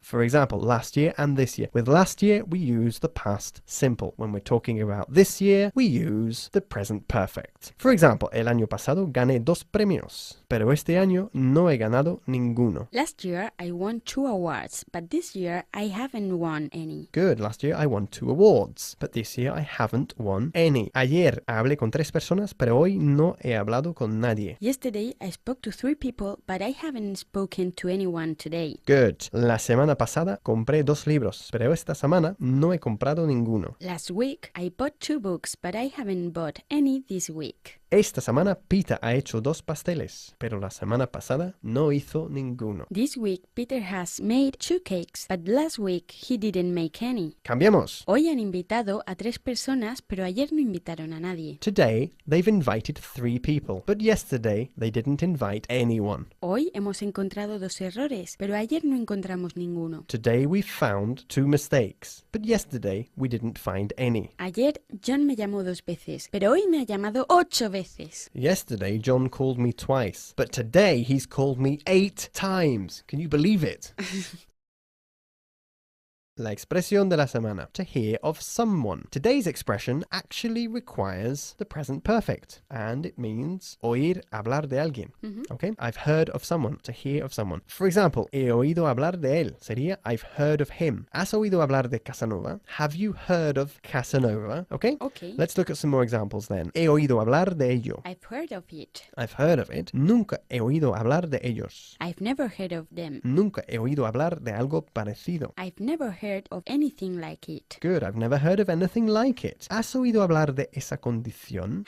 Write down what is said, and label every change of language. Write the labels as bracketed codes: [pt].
[en] For example, last year and this year. With last year, we use the past simple. When we're talking about this year, we use the present perfect. For example, [es] el año pasado gané 2 premios, pero este año no he ganado ninguno. [en] Last year, I won 2 awards, but this year, I haven't won any. Good. Last year I won 2 awards, but this year I haven't won any. [es] Ayer hablé con 3 personas, pero hoy no he hablado con nadie. [en] Yesterday, I spoke to 3 people, but I haven't spoken to anyone today. Good. [es] La semana pasada compré 2 libros, pero esta semana no he comprado ninguno. [en] Last week, I bought 2 books, but I haven't bought any this week. [es] Esta semana Peter ha hecho 2 pasteles, pero la semana pasada no hizo ninguno. [en] This week, Peter has made 2 cakes, but last week he didn't make any. [es] Cambiamos. Hoy han invitado a 3 personas, pero ayer no invitaron a nadie. [en] Today they've invited 3 people, but yesterday they didn't invite anyone. [es] Hoy hemos encontrado 2 errores, pero ayer no encontramos ninguno. [en] Today we found 2 mistakes, but yesterday we didn't find any. [es] Ayer John me llamó 2 veces, pero hoy me ha llamado 8 veces. [en] Yesterday, John called me twice, but today he's called me 8 times. Can you believe it? [es] La expresión de la semana. [en] To hear of someone. Today's expression actually requires the present perfect, and it means [es] oír hablar de alguien. [en] Okay? I've heard of someone. To hear of someone. For example, [es] he oído hablar de él. Sería [en] I've heard of him. [es] ¿Has oído hablar de Casanova? [en] Have you heard of Casanova? Okay? Okay. Let's look at some more examples then. [es] He oído hablar de ello. [en] I've heard of it. I've heard of it. [es] Nunca he oído hablar de ellos. [en] I've never heard of them. [es] Nunca he oído hablar de algo parecido. [en] I've never heard of anything like it. Good, I've never heard of anything like it. [es] ¿Has oído hablar de esa condición?